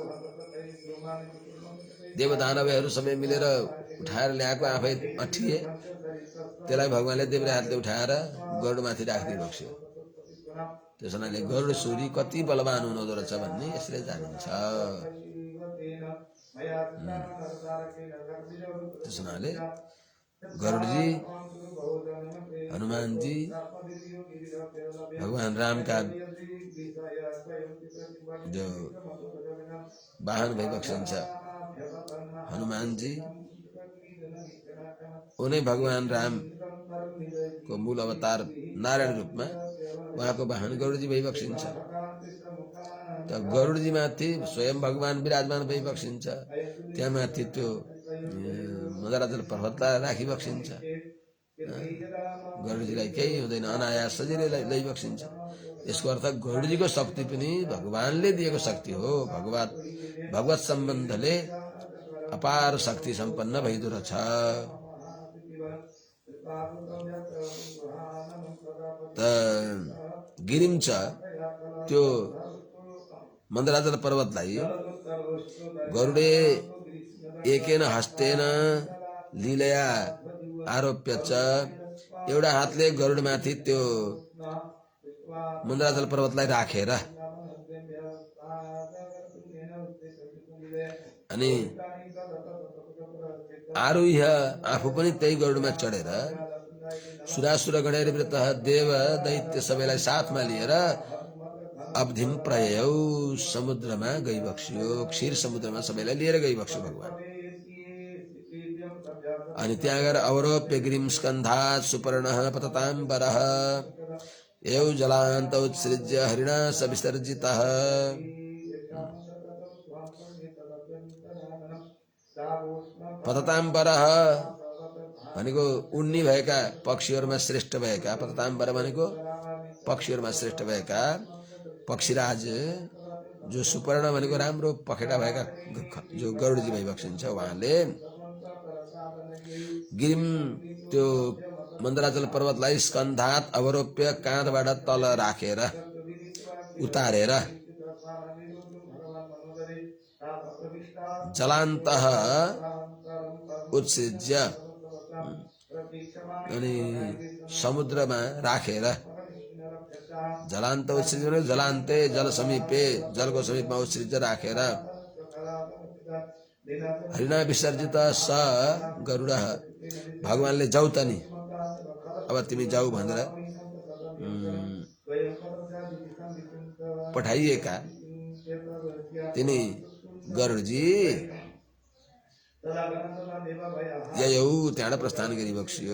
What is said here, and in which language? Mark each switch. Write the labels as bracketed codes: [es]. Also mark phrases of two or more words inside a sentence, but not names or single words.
[ne] देवदानवहरू सबै मिलेर उठाएर ल्याएको आफै अठिए त्यसलाई भगवानले देब्रे हातले उठाएर गरुडमाथि राखिदिइबक्स्यो त्यस हुनाले गरुड सूरी कति बलवान हुनुहुँदो रहेछ भन्ने यसले जानिन्छ त्यस हुनाले गरुडजी हनुमानजी भगवान राम का जो वाहन भइबक्सिन्छ हनुमानजी उनै भगवान राम को मूल अवतार नारायण रूपमा उहाँको वाहन गरुडजी भइबक्सिन्छ त गरुडजी माथि स्वयं भगवान विराजमान भइबक्सिन्छ त्यहाँ माथि त्यो मन्दराचल पर्वतलाई राखिबक्सिन्छ गरुडजीलाई केही हुँदैन अनायास सजिलै लैबक्सिन्छ यसको अर्थ गरुडजीको शक्ति पनि भगवानले दिएको शक्ति हो भगवत सम्बन्धले अपार शक्ति सम्पन्न भइदो रहेछ [sa] त गिरिम [ne] छ त्यो मन्दराचल पर्वतलाई [sa] गरुडे एकेन हस्तेन लीलया आरोप्य [ne] छ एउटा हातले गरुडमाथि त्यो मन्दराचल पर्वतलाई राखेर अनि आरुह्य आफू पनि त्यही गरुडमा चढेर [sa] सुरासुर गणैर्वृत [ne] देव दैत्य सबैलाई साथमा लिएर [sa] अब्धिम प्रयौ [ne] समुद्रमा गइबक्स्यो क्षीर समुद्रमा सबैलाई लिएर गइबक्स्यो भगवान अनि त्यहाँ गएर [sa] अवरोप्य गिरिम स्कन्धात् सुपर्णः पतताम्बरः एव जलांत उत्सृज्य हरिणा सविसर्जितः। पततां परः [ne] भनेको उड्ने भएका पक्षीहरूमा श्रेष्ठ भएका, [sa] पततां पर [ne] भनेको पक्षीहरूमा श्रेष्ठ भएका पक्षीराज जो सुपर्ण भनेको राम्रो पखेटा भएका जो गरुडजी भई बक्सिन्छ उहाँले गिरिम त्यो मन्दराचल पर्वतलाई [sa] स्कन्धात अवरोप्य [ne] काँधबाट तल राखेर उतारेर [sa] जलान्तः उत्सृज्य [ne] अनि समुद्रमा राखेर [sa] जलान्त उत्सृज्य जलान्ते जल समीपे [ne] जलको समीपमा उत्सृज्य राखेर [sa] हरिणा विसर्जित स [ne] गरुड भगवानले जाऊ त नि अब तिमी जाऊ भनेर पठाइएका तिनी गरुडजी ययौ त्यहाँबाट प्रस्थान गरिबक्सियो।